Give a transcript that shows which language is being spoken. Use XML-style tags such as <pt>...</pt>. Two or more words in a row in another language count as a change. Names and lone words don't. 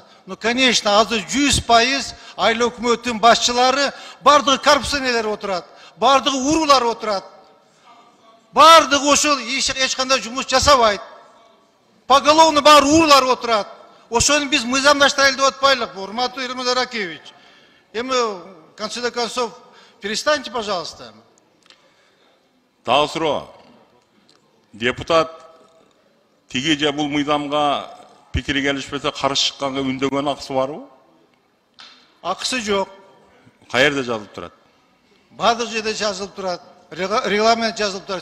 <ru>Ну, конечно,</ru> <ky>азыр 100% айыл өкмөттүн башчылары бардыгы коррупционерлер отурат. Бардыгы уруулар отурат. Бардыгы ошол эч кандай жумуш жасабайт. Поголовно баары уруулар отурат. Ошону биз мыйзамдаштырайлы деп атпайлыкпы, урматтуу Элмурза Ракиевич? Эми,</ky> <ru>в конце концов, перестаньте, пожалуйста.</ru> <ky>Дагы суроо. Депутат тиги же бул мыйзамга пикири келишпесе каршы чыкканга үндөгөн акысы барбы? Акысы жок. Каерде жазылып турат? Бардык жерде жазылып турат. Регламент жазылып турат.</ky>